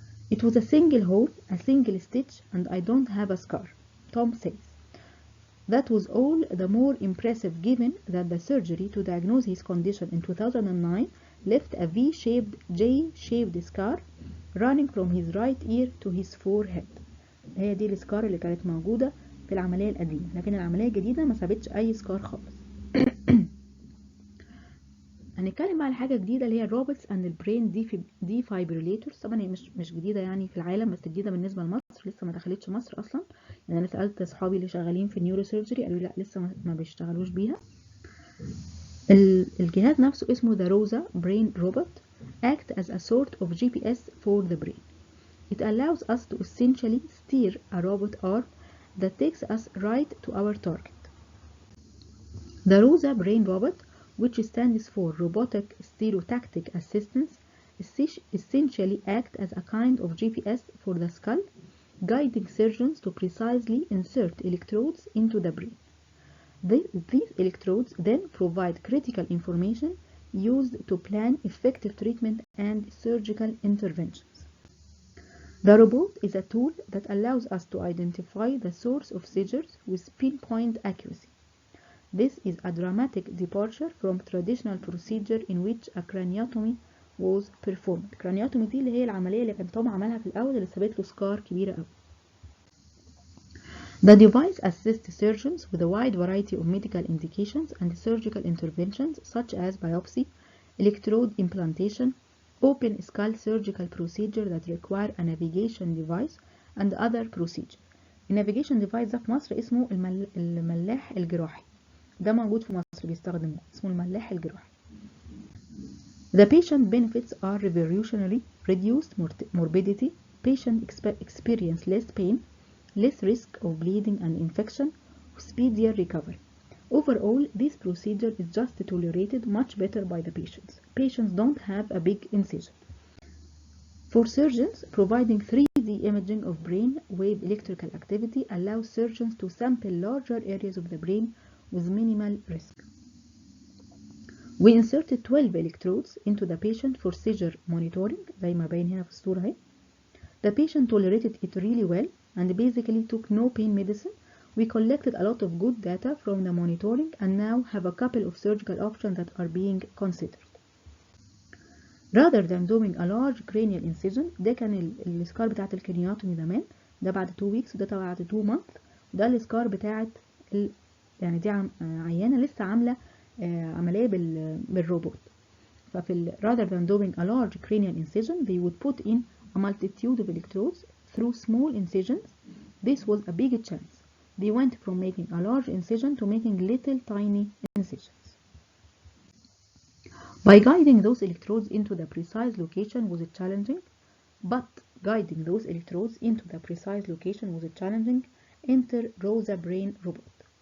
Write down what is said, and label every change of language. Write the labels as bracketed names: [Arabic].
[English] It was a single hole, a single stitch, and I don't have a scar, Tom says. That was all the more impressive given that the surgery to diagnose his condition in 2009 left a V-shaped, J-shaped scar running from his right ear to his forehead. [Arabic] هي دي السكار اللي كانت موجودة في العملية القديمة، لكن العملية الجديدة ما سابتش أي سكار خالص. هنتكلم بقى على حاجة جديدة اللي هي [English] الروبوتس اند البرين ديفايبريليتورز. [Arabic] طبعا هي مش جديدة يعني في العالم، بس جديدة بالنسبة لمصر، لسه ما دخلتش مصر أصلا. يعني أنا سألت أصحابي اللي شغالين في النيورو سيرجري قالوا لي لا لسه ما بيشتغلوش بيها. الجهاز نفسه اسمه [English] the ROSA brain robot act as a sort of GPS for the brain. It allows us to essentially steer a robot arm that takes us right to our target. The ROSA brain robot, which stands for Robotic Stereotactic Assistance, essentially act as a kind of GPS for the skull, guiding surgeons to precisely insert electrodes into the brain. These electrodes then provide critical information used to plan effective treatment and surgical interventions. The robot is a tool that allows us to identify the source of seizures with pinpoint accuracy. This is a dramatic departure from traditional procedure in which a craniotomy was performed. craniotomy [Arabic] دي اللي هي العملية اللي كان توم عملها في الأول اللي سابت له سكار كبيرة أوي. [English] The device assists surgeons with a wide variety of medical indications and surgical interventions such as biopsy, electrode implantation, open skull surgical procedure that require a navigation device and other procedures. [Arabic] النافيجيشن ديفايس ده في مصر اسمه الملاح الجراحي. ده موجود في مصر بيستخدموه، اسمه الملاح الجراحي. [English] The patient benefits are revolutionary: reduced morbidity, patient experience less pain, less risk of bleeding and infection, speedier recovery. Overall, this procedure is just tolerated much better by the patients. Patients don't have a big incision. For surgeons, providing 3D imaging of brain wave electrical activity allows surgeons to sample larger areas of the brain with minimal risk. We inserted 12 electrodes into the patient for seizure monitoring [Arabic] زي ما باين هنا في الصورة اهي. [English] The patient tolerated it really well and basically took no pain medicine. We collected a lot of good data from the monitoring and now have a couple of surgical options that are being considered. Rather than doing a large cranial incision، [Arabic] ده كان السكار بتاعت الكرينيوتومي زمان، ده بعد [English] 2 weeks [Arabic] وده بعد [English] 2 months، [Arabic] وده السكار بتاعت يعني دي عيانة لسه عاملة عملية بالروبوت. ففي [English] rather than doing a large cranial incision they would put in a multitude of electrodes through small incisions. This was a big chance. They went from making a large incision to making little tiny incisions. By guiding those electrodes into the precise location was challenging, enter ROSA brain robot.